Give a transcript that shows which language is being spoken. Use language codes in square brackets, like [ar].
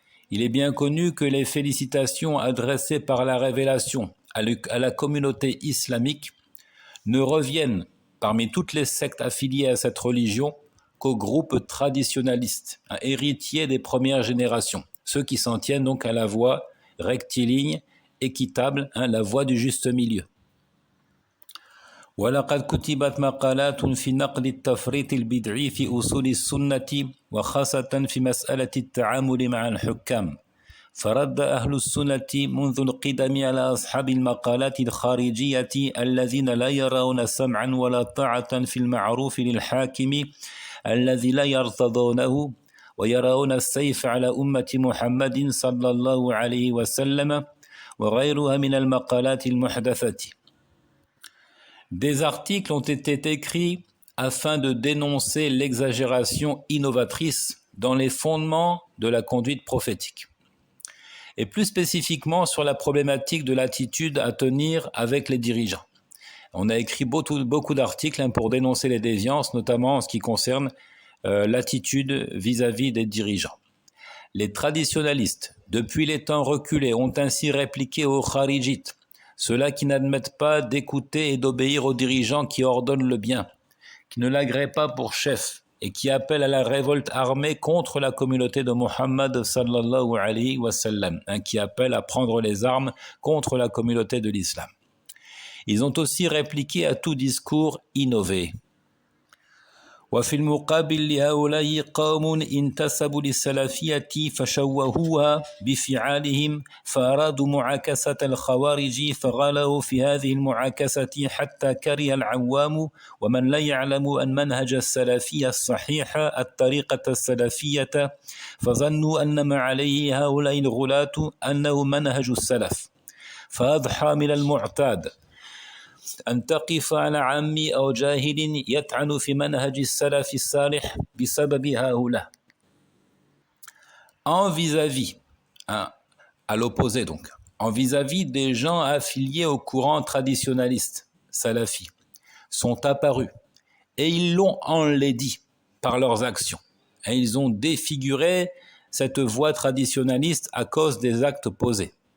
[fr] Il est bien connu que les félicitations adressées par la révélation à la communauté islamique ne reviennent parmi toutes les sectes affiliées à cette religion qu'aux groupes traditionalistes, héritiers des premières générations, ceux qui s'en tiennent donc à la voie rectiligne, équitable, la voie du juste milieu. [ar] ولقد كتبت مقالات في نقد التفريط البدعي في أصول السنة وخاصة في مسألة التعامل مع الحكام فرد أهل السنة منذ القدم على أصحاب المقالات الخارجية الذين لا يرون سمعا ولا طاعة في المعروف للحاكم الذي لا يرتضونه ويرون السيف على أمة محمد صلى الله عليه وسلم وغيرها من المقالات المحدثة. [fr] Des articles ont été écrits afin de dénoncer l'exagération innovatrice dans les fondements de la conduite prophétique. Et plus spécifiquement sur la problématique de l'attitude à tenir avec les dirigeants. On a écrit beaucoup d'articles pour dénoncer les déviances, notamment en ce qui concerne l'attitude vis-à-vis des dirigeants. Les traditionalistes, depuis les temps reculés, ont ainsi répliqué aux kharijites, ceux-là qui n'admettent pas d'écouter et d'obéir aux dirigeants qui ordonnent le bien, qui ne l'agréent pas pour chef et qui appellent à la révolte armée contre la communauté de Muhammad [ar] sallallahu alayhi wa sallam, [fr] qui appellent à prendre les armes contre la communauté de l'islam. Ils ont aussi répliqué à tout discours innové. [ar] وفي المقابل لهؤلاء قوم انتسبوا للسلفية فشوهوها بفعالهم فأرادوا معاكسة الخوارج فغالوا في هذه المعاكسة حتى كره العوام ومن لا يعلم أن منهج السلفية الصحيح الطريقة السلفية فظنوا أن ما عليه هؤلاء الغلاة أنه منهج السلف فأضحى من المعتاد أن تقف على عامي أو جاهل يطعن في منهج السلف الصالح بسبب هؤلاء. [fr] En vis-à-vis, à l'opposé donc, en vis-à-vis des gens affiliés au courant traditionnaliste, salafi, sont apparus et ils l'ont enlaidi par leurs actions. Et ils ont défiguré cette voie traditionnaliste à cause des actes posés.